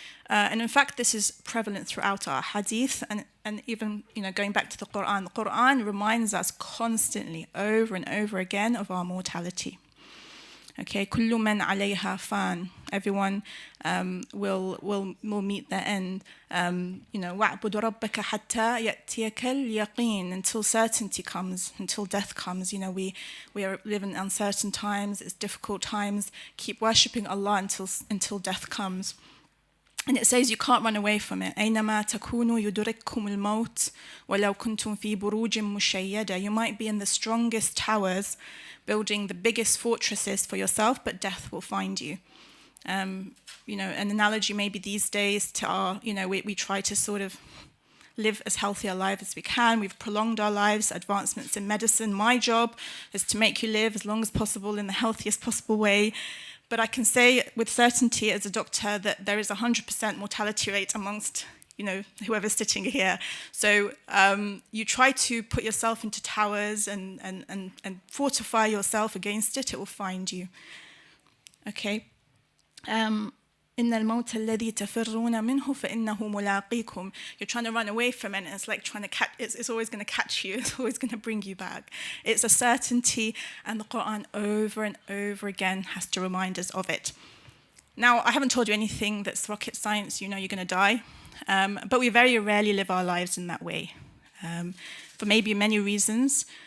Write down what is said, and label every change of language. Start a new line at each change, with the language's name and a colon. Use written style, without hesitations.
English: And in fact, this is prevalent throughout our hadith, and even, going back to the Quran reminds us constantly, over and over again, of our mortality.
Arabic: Okay, كل من عليها فان.
English: Everyone will meet their end.
Arabic: وَاعْبُدْ رَبَّكَ حَتَّى يَأْتِيَكَ الْيَقِينَ.
English: Until certainty comes, until death comes. We are living in uncertain times. It's difficult times. Keep worshipping Allah until death comes. And it says you can't run away from it.
Arabic: أَيْنَمَا تَكُونُوا يُدْرِكْكُمُ الْمَوْتِ وَلَوْ كُنْتُمْ فِي بُرُوجٍ مُشَيَّدَةٍ.
English: You might be in the strongest towers, building the biggest fortresses for yourself, but death will find you. An analogy maybe these days to our, we try to sort of live as healthy a life as we can. We've prolonged our lives, advancements in medicine. My job is to make you live as long as possible in the healthiest possible way. But I can say with certainty as a doctor that there is 100% mortality rate amongst, whoever's sitting here. So you try to put yourself into towers and fortify yourself against it. It will find you. Okay.
Arabic: إن الموت الذي تفرون منه فإنه ملاقيكم.
English: You're trying to run away from it, and it's like trying to catch. It's always going to catch you. It's always going to bring you back. It's a certainty, and the Quran over and over again has to remind us of it. Now, I haven't told you anything that's rocket science. You're going to die, but we very rarely live our lives in that way, for maybe many reasons.